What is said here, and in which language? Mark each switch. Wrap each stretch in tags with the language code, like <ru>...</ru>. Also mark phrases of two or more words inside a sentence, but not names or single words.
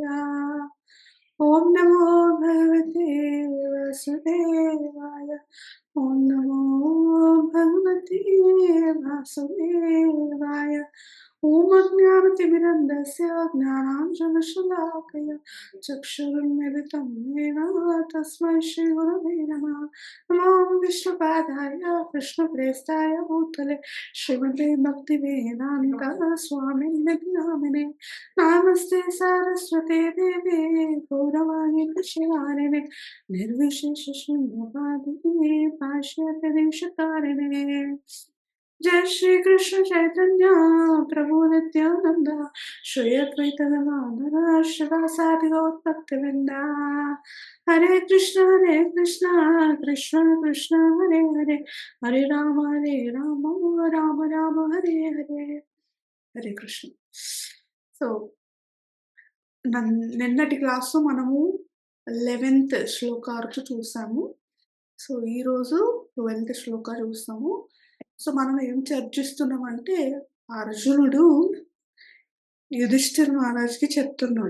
<sa>ఓం నమో భగవతే వాసుదేవాయ. ఓం నమో భగవతే వాసుదేవాయ. ఓం అజ్ఞానతిమిరంధస్య జ్ఞానాంజనశలాకయ చక్షురున్మిలితం येन तस्मै श्रीगुरवे नमः. नमो विष्णुपादाय कृष्णप्रेष्ठाय भूतले श्रीमते भक्तिवेदान्त स्वामिने नामिने नमस्ते सारस्वते देवे गौरवाणी प्रचारिणे निर्विशेष शून्यवादिने पाश्चात्यदेशकारिणे. जय श्री कृष्ण चैतन्य प्रभु नित्यानंद श्री अद्वैत गदाधर शिवासादि गौरभक्तवृंदा. हरे कृष्ण कृष्ण कृष्ण हरे हरे हरे राम राम राम हरे हरे. హరే కృష్ణ.</sa> <te>సో, నిన్నటి క్లాస్‌లో మనము 11th శ్లోక వరకు చూసాము. సో, ఈరోజు 12th శ్లోక చూస్తాము. సో, మనం ఏం చర్చిస్తున్నామంటే, అర్జునుడు యుధిష్ఠిర మహారాజుకి చెప్తున్నాడు.</te>